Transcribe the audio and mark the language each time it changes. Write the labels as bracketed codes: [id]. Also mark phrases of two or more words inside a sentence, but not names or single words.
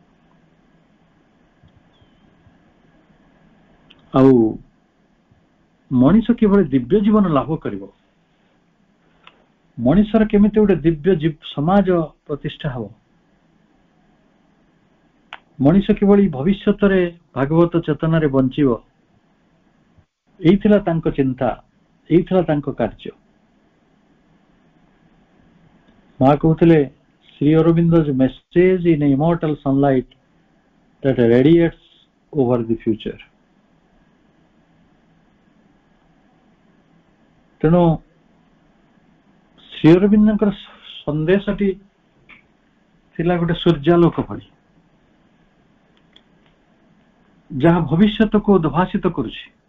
[or] ଆଉ ମଣିଷ କିଭଳି ଦିବ୍ୟ ଜୀବନ ଲାଭ କରିବ, ମଣିଷର କେମିତି ଗୋଟେ ଦିବ୍ୟ ସମାଜ ପ୍ରତିଷ୍ଠା ହବ, ମଣିଷ କିଭଳି ଭବିଷ୍ୟତରେ ଭାଗବତ ଚେତନାରେ ବଞ୍ଚିବ, ଏଇ ଥିଲା ତାଙ୍କ ଚିନ୍ତା, ଏଇ ଥିଲା ତାଙ୍କ କାର୍ଯ୍ୟ। ମା କହୁଥିଲେ, [en] ଶ୍ରୀ ଅରବିନ୍ଦ's message in immortal sunlight that radiates over the future। [or] ତେଣୁ ଶ୍ରୀ ଅରବିନ୍ଦଙ୍କର ସନ୍ଦେଶଟି ଥିଲା ଗୋଟେ ସୂର୍ଯ୍ୟାଲୋକ ଭଳି, ଯାହା ଭବିଷ୍ୟତକୁ ଉଦ୍ଭାସିତ କରୁଛି।